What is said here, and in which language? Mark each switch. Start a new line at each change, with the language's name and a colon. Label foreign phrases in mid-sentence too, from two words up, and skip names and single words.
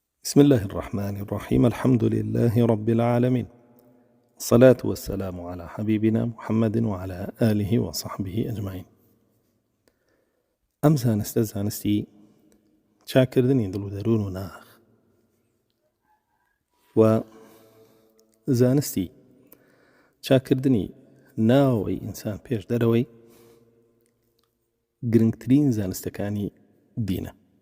Arabic: بسم الله الرحمن الرحيم. الحمد لله رب العالمين، الصلاة والسلام على حبيبنا محمد وعلى آله وصحبه أجمعين.
Central Kurdish: ئەم زانستە زانستی چاکردنی دڵ و دەروون و ناخ و زانستی چاکردنی ناوەی ئینسان پێش دەرەوەی گرنگترین زانستەکانی دینە.